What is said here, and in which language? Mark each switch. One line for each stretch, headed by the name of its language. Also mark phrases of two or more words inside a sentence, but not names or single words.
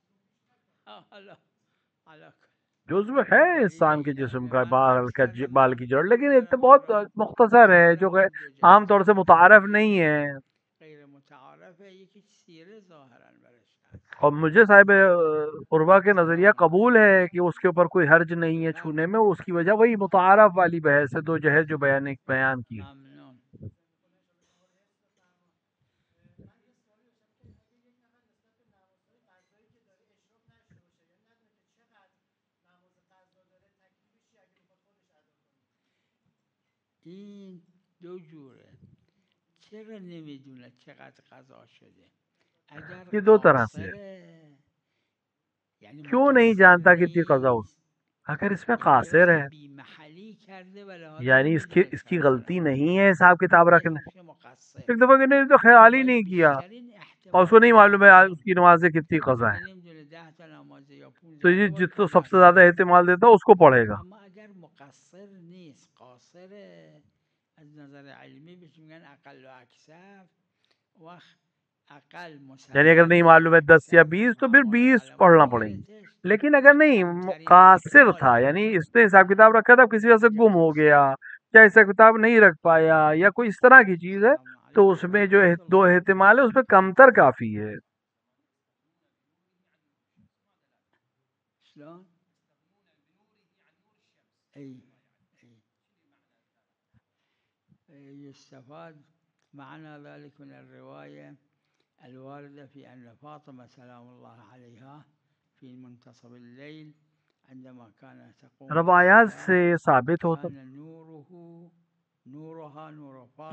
Urdu: جزو ہے انسان کے جسم کا بال کی جڑ، لیکن ایک تو بہت مختصر ہے جو کہ عام طور سے متعارف نہیں ہے. اور مجھے صاحب عروہ کے نظریہ قبول ہے کہ اس کے اوپر کوئی حرج نہیں ہے چھونے میں. اس کی وجہ وہی متعارف والی بحث ہے، دو جہت جو بیان کی.
Persian: این دو جوره. چرا نمیدونه چقدر قضا شده؟
Urdu: اگر یہ دو طرح سے
Persian: قاصره یعنی
Urdu: کیوں نہیں جانتا کتنی قضا ہو؟
Persian: نیست،
Urdu: اگر اس میں قاصر ہے
Persian: بی محلی کرده و لحاظا
Urdu: یعنی اس کی غلطی نہیں ہے حساب کتاب رکھنا.
Persian: مقصر.
Urdu: ایک دفعہ کہ نہیں تو خیال ہی نہیں کیا اور اس کو نہیں معلوم ہے اس کی نمازیں کتنی قضا ہے،
Persian: نمیدونه 10 تا نماز یا 15
Urdu: تو یہ جس کو سب سے زیادہ احتمال دیتا ہے اس کو پڑھے گا.
Persian: اما اگر مقصر نیست قاصره از نظر علمی بهش میگن اقل و اکثر. وقت اقل
Urdu: یعنی اگر نہیں معلوم ہے 10 یا 20 تو پھر 20 پڑھنا پڑیں گے. لیکن اگر نہیں قاصر تھا یعنی اس نے حساب کتاب رکھا تھا کسی وجہ سے گم ہو گیا یا حساب کتاب نہیں رکھ پایا یا کوئی اس طرح کی چیز ہے تو اس میں جو دو احتمال ہے اس میں کمتر کافی ہے.
Arabic: يستفاد معنى ذلك من الرواية الواردة في أن فاطمة سلام الله عليها في منتصف الليل عندما كانت تقوم
Urdu: روایات سے ثابت ہوتا
Arabic: كان نورها نور فاطمة